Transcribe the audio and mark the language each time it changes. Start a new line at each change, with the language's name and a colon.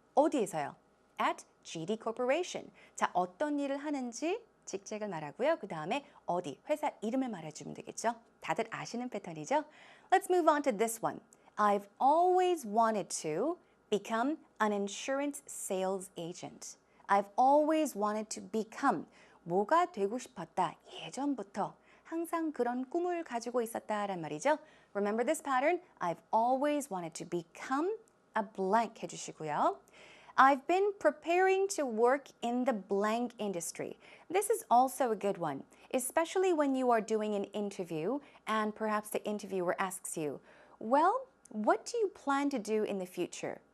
Korean: 어디에서요?
English: At GD Corporation.
Korean: 자, 어떤 일을 하는지 직책을 말하고요. 그 다음에 어디, 회사 이름을 말해주면 되겠죠? 다들 아시는 패턴이죠?
English: Let's move on to this one. I've always wanted to become an insurance sales agent. I've always wanted to become
Korean: 뭐가 되고 싶었다. 예전부터 항상 그런 꿈을 가지고 있었다란 말이죠.
English: Remember this pattern? I've always wanted to become a blank
Korean: 해주시고요.
English: I've been preparing to work in the blank industry. This is also a good one, especially when you are doing an interview and perhaps the interviewer asks you, well, what do you plan to do in the future?